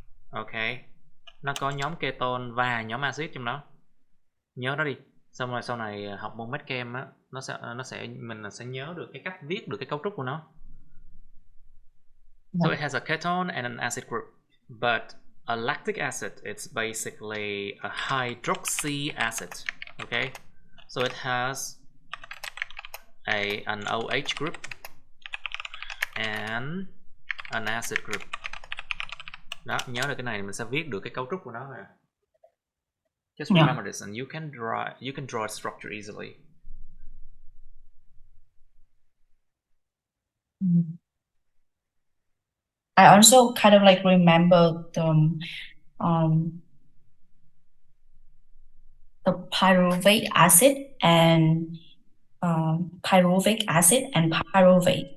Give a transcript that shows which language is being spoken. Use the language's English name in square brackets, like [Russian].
[Vietnamese] Ok, nó có nhóm ketone và nhóm acid trong đó. Nhớ đó đi. Xong rồi sau này học môn med chem á, mình sẽ nhớ được cái cách viết được cái cấu trúc của nó. [English] So it has a ketone and an acid group, but a lactic acid, it's basically a hydroxy acid. Okay, so it has an OH group and an acid group. [Vietnamese] Đó, nhớ được cái này mình sẽ viết được cái cấu trúc của nó nè. [English] Just remember this, and you can draw a structure easily. I also kind of like remember the pyruvate acid and pyruvic acid and pyruvate.